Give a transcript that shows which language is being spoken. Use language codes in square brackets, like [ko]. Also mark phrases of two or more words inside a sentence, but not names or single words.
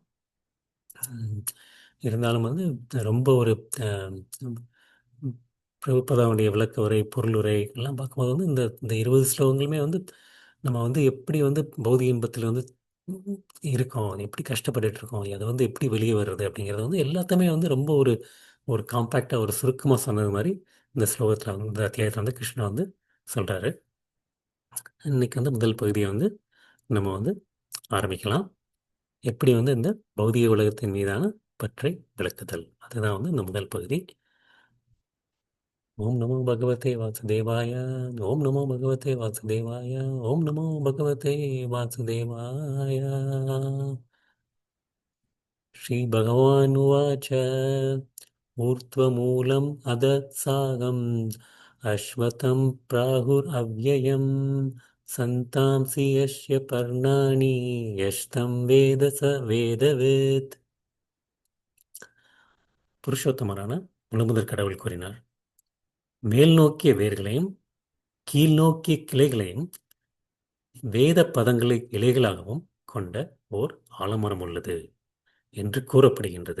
[ta] உம், இருந்தாலும் வந்து ரொம்ப ஒரு ஆம், பிரபுபதாவுடைய விளக்க உரை, பொருள் உரை எல்லாம் பார்க்கும்போது வந்து இந்த இந்த 20 ஸ்லோகங்களுமே வந்து நம்ம வந்து எப்படி வந்து பௌதிக இன்பத்தில் வந்து உம் இருக்கோம், எப்படி கஷ்டப்பட்டுட்டு இருக்கோம், அதை வந்து எப்படி வெளியே வர்றது அப்படிங்கிறது வந்து எல்லாத்தையுமே வந்து ரொம்ப ஒரு ஒரு காம்பேக்டாக ஒரு சுருக்கமாக சொன்னது மாதிரி இந்த ஸ்லோகத்தில் வந்து இந்த அத்தியாயத்தில் வந்து கிருஷ்ணா வந்து சொல்கிறாரு. இன்னைக்கு வந்து முதல் பகுதியை வந்து நம்ம வந்து ஆரம்பிக்கலாம். எப்படி வந்து இந்த பௌதிக உலகத்தின் மீதான பற்றை விளக்குதல், அதுதான் வந்து இந்த முதல் பகுதி. [sa] ॐ नमो भगवते वासुदेवाय. ॐ नमो भगवते वासुदेवाय. ॐ नमो भगवते वासुदेवाय. श्रीभगवानुवाच ऊर्ध्वमूलम् अधःसागम् अश्वत्थं प्राहुरव्ययम् सन्तांसि यस्य पर्णानि यस्तं वेद स வேதவேத். [ta] புருஷோத்தமரான முழுமுதற் கடவுள் கூறினார், மேல் நோக்கிய வேர்களையும் கீழ் நோக்கிய கிளைகளையும் வேத பதங்களை இலைகளாகவும் கொண்ட ஓர் ஆலமரம் உள்ளது என்று கூறப்படுகின்றது.